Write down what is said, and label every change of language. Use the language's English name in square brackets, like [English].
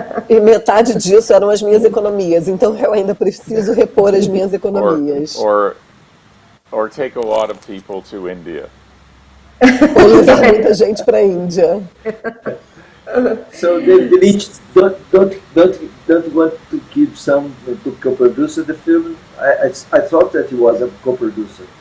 [Portuguese] E metade disso eram as minhas economias, então eu ainda preciso repor as minhas economias. [English] Or take a lot of people to India. [Portuguese] Ou levar muita gente para a Índia. [English] So David Lynch don't want to give some to co-produce the film. I thought that he was a co-producer.